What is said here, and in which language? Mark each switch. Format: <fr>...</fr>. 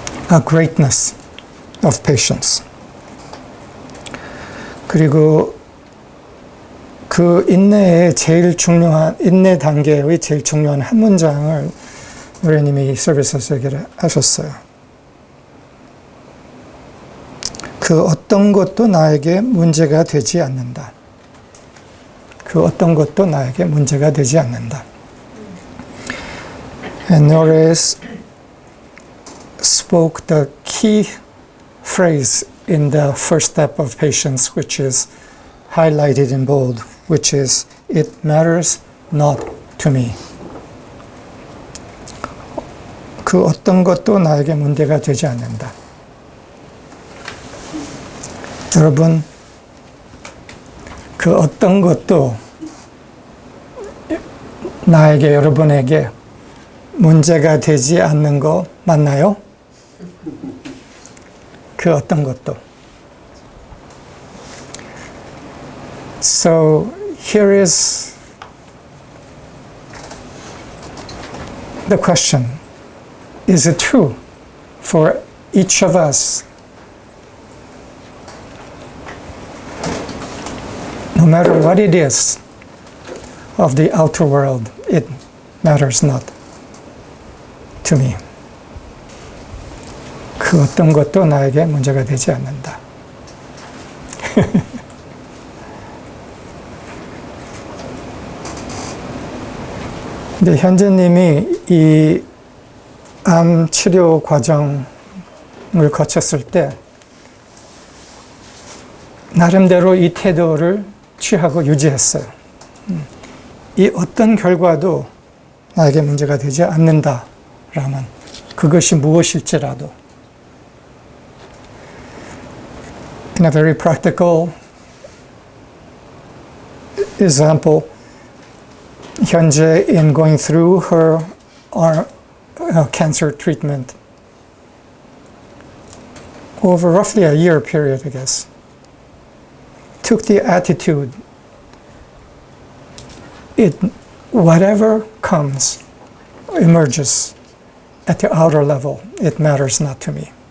<en>A greatness of patience.</en> <ko>그리고 그 인내의 제일 중요한, 인내 단계의 제일 중요한 한 문장을 노래님이 서비스에서 얘기를 하셨어요. 그 어떤 것도 나에게 문제가 되지 않는다. 그 어떤 것도 나에게 문제가 되지 않는다.</ko> <en>And Nore spoke the key phrase in the first step of patience, which is highlighted in bold, which is, it matters not to me.</en> <ko>그 어떤 것도 나에게 문제가 되지 않는다. 여러분, 그 어떤 것도 나에게, 여러분에게 문제가 되지 않는 거 맞나요? 그 어떤 것도.</ko> <en>So here is the question. Is it true for each of us, no matter what it is of the outer world, it matters not to me.</en> <ko>그 어떤 것도 나에게 문제가 되지 않는다. 근데 현재님이 이 암 치료 과정을 거쳤을 때 나름대로 이 태도를 취하고 유지했어요. 이 어떤 결과도 나에게 문제가 되지 않는다라는, 그것이 무엇일지라도.</ko> <en>In a very practical example, 현재 in going through her cancer treatment over roughly a year period, I guess, took the attitude, whatever comes, emerges at the outer level, it matters not to me.</en>